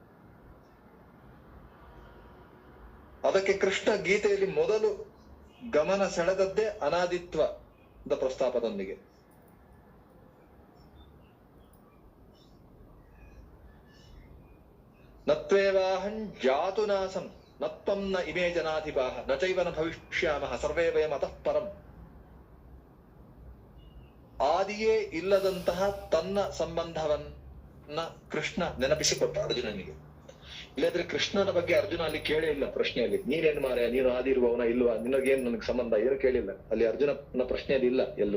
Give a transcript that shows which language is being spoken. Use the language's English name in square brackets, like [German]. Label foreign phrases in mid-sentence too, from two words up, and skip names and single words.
[Kannada] ಅದಕ್ಕೆ ಕೃಷ್ಣ ಗೀತೆಯಲ್ಲಿ ಮೊದಲು ಗಮನ ಸೆಳೆದದ್ದೇ ಅನಾದಿತ್ವದ ಪ್ರಸ್ತಾಪದೊಂದಿಗೆ. [Sanskrit] ನತ್ವೇವಾಹಂ ಜಾತು ನಾಸಂ ನತ್ವಂ ನ ಇಮೇ ಜನಾಧಿಪಾಃ ನ ಚೈವ ನ ಭವಿಷ್ಯಾಮಃ ಸರ್ವೇ ವಯಂ ಅತಃ ಪರಂ. [Kannada] ಆದಿಯೇ ಇಲ್ಲದಂತಹ ತನ್ನ ಸಂಬಂಧವನ್ನ ಕೃಷ್ಣ ನೆನಪಿಸಿಕೊಟ್ಟ ಅರ್ಜುನನಿಗೆ. ಇಲ್ಲದ್ರೆ ಕೃಷ್ಣನ ಬಗ್ಗೆ ಅರ್ಜುನ ಅಲ್ಲಿ ಕೇಳೇ ಇಲ್ಲ ಪ್ರಶ್ನೆಯಲ್ಲಿ. ನೀನೇನ್ ಮಾರ್ಯ, ನೀನು ಆದಿ ಇರುವವನ ಇಲ್ವಾ, ನಿನಗೇನ್ ನನಗೆ ಸಂಬಂಧ, ಏನು ಕೇಳಿಲ್ಲ ಅಲ್ಲಿ. ಅರ್ಜುನನ ಪ್ರಶ್ನೆಯಲ್ಲಿ ಇಲ್ಲ ಎಲ್ಲೂ.